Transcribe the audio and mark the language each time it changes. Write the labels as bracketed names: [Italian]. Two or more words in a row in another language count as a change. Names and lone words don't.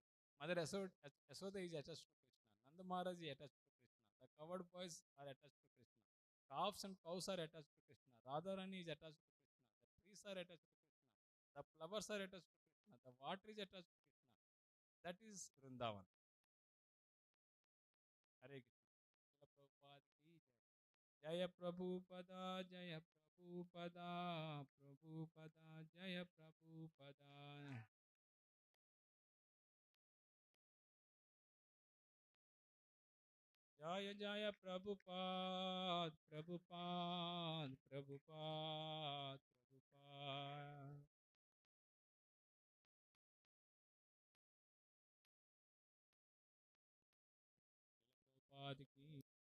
[English] Mother Yashoda is attached to Krishna. Nanda Maharaj is attached to Krishna. The covered boys are attached to Krishna. Calves and cows are attached to Krishna. Radharani is attached to Krishna. The trees are attached to Krishna. The flowers are attached to Krishna. The water is attached to Krishna. That is Vrindavan. Hare Krishna. [Hindi] Srila Prabhupada ki jai. [Sanskrit] జయ ప్రభుపద జయ ప్రభుపద ప్రభుపద జయ ప్రభుపద జయ జయ ప్రభుపాద్ ప్రభుపాద్ ప్రభుపాద్ ప్రభుపాద్ ప్రభుపాద్ కి